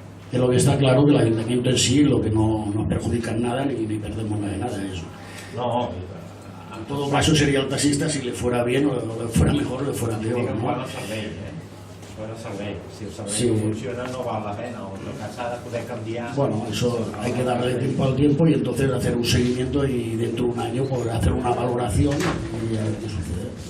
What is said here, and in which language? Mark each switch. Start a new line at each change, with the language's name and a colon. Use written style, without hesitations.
Spanish: Que lo que está claro que el ayuntamiento en sí lo que no perjudica en nada ni perdemos nada de nada de eso. No, en todo caso sería el taxista si le fuera bien o le fuera mejor o le fuera peor, ¿no? ¿no?
Catalan: Si el servei no funciona no val la pena, o el que s'ha de poder canviar.
Spanish: Bueno, eso hay que darle tiempo al tiempo y entonces hacer un seguimiento y dentro de un año poder hacer una valoración y a ver qué sucede.